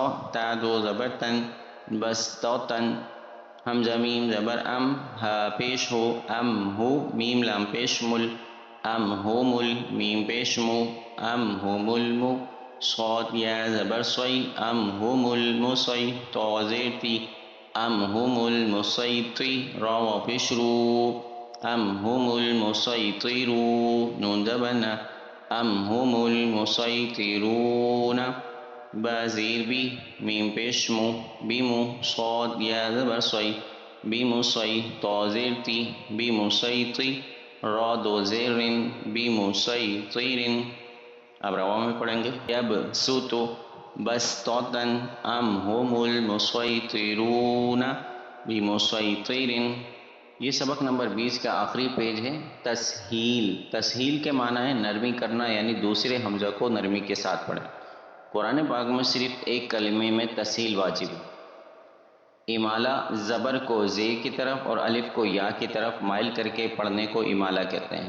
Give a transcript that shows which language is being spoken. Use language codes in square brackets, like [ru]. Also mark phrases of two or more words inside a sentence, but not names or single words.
[ur] تا دو زبر تن، بس تو تن. حمزہ میم زبر ام، ہا پیش ہو، ام ہو. میم لام پیش مل، ام ہو مل. میم پیش مو، ام ہو مل مو. صاد یا زبر سوئی، ام ہو مل مسوئی. تو زیر تی، [ar] ام هم المسيطر. [ur] را پیش رو، [ar] ام هم المسيطرون. [ur] نون زبرنا، [ar] ام هم المسيطرون. [ur] با زیر بی، میم پیش مو، بیمو. صاد یا زبر سوئی، بیمسوئی. تو زیر تی، بیمسیطر. را دو زیر رن، بیمسیطر. اب روا میں پڑھیں گے. یب سوتو، بس توتن. [ar] ام هم المسیطرون بمسیطر. [ur] یہ سبق نمبر 20 کا آخری پیج ہے. تسہیل. تسہیل کے معنی ہے نرمی کرنا، یعنی دوسرے حمزہ کو نرمی کے ساتھ پڑھیں. قرآن پاک میں صرف ایک کلمے میں تسہیل واجب ہے. امالہ زبر کو زے کی طرف اور الف کو یا کی طرف مائل کر کے پڑھنے کو امالہ کہتے ہیں.